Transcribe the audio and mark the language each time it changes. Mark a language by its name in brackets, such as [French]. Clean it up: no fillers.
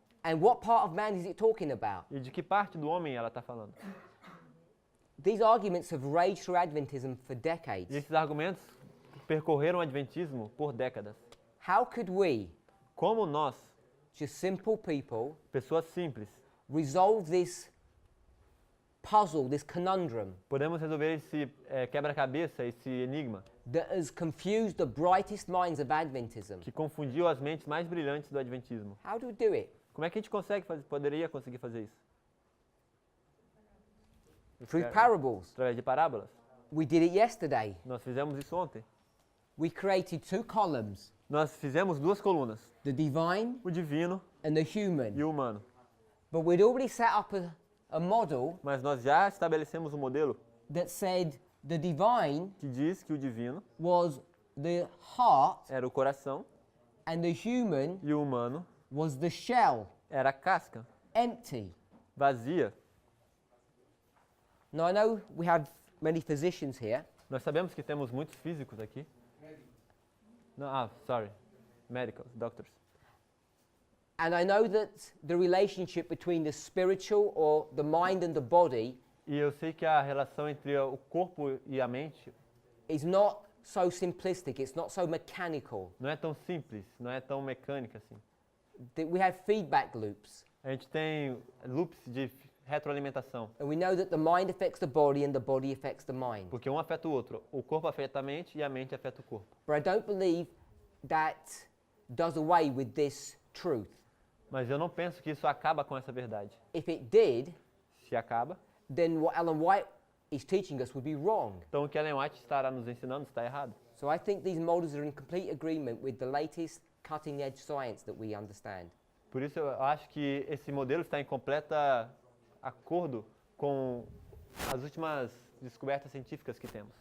[English] And what part of man is it talking about? [Portuguese] E de que parte do homem ela está falando? [English] These arguments have raged through Adventism for [Portuguese] E [English] decades. [Portuguese] esses argumentos percorreram o Adventismo por décadas. [English] How could we, [Portuguese] Como nós, [English] just simple people, [Portuguese] pessoas simples, [English] resolve this puzzle, this conundrum [Portuguese] podemos resolver esse quebra-cabeça, esse enigma [English] that has confused the brightest minds of Adventism? [Portuguese] que confundiu as mentes mais brilhantes do Adventismo? [English] How do we do it? [Portuguese] Como é que a gente poderia conseguir fazer isso? [English] Through parables. [Portuguese] Através de parábolas. [English] We did it yesterday. [Portuguese] Nós fizemos isso ontem. [English] We created two columns, [Portuguese] Nós fizemos duas colunas, [English] the divine [Portuguese] o divino [English] and the human. [Portuguese] e o humano. [English] But we'd already set up a model [Portuguese] Mas nós já estabelecemos um modelo [English] that said the divine [Portuguese] que diz que o divino [English] was the heart [Portuguese] era o coração [English] and the human [Portuguese] e o humano [English] was the shell, [Portuguese] era a casca, [English] empty. [Portuguese] vazia. [English] Now I know we have many physicians here, [Portuguese] Nós sabemos que temos muitos físicos aqui. [English] Não, sorry. Medicals, doctors. and I know that the relationship between the spiritual or the mind and the body [Portuguese] E eu sei que a relação entre o corpo e a mente [English] is not so simplistic, it's not so mechanical. [Portuguese] não é tão simples, não é tão mecânica assim. [English] That we have feedback loops, [Portuguese] A gente tem loops de retroalimentação, [English] and we know that the mind affects the body and the body affects the mind. [Portuguese] porque um afeta o outro. O corpo afeta a mente e a mente afeta o corpo. [English] But I don't believe that does away with this truth. [Portuguese] Mas eu não penso que isso acaba com essa verdade. [English] If it did, [Portuguese] Se acaba, [English] then what Ellen White is teaching us would be wrong. [Portuguese] então o que Ellen White estará nos ensinando está errado. [English] So I think these models are in complete agreement with the latest cutting edge science that we understand. [Portuguese] Por isso eu acho que esse modelo está em completa acordo com as últimas descobertas científicas que temos.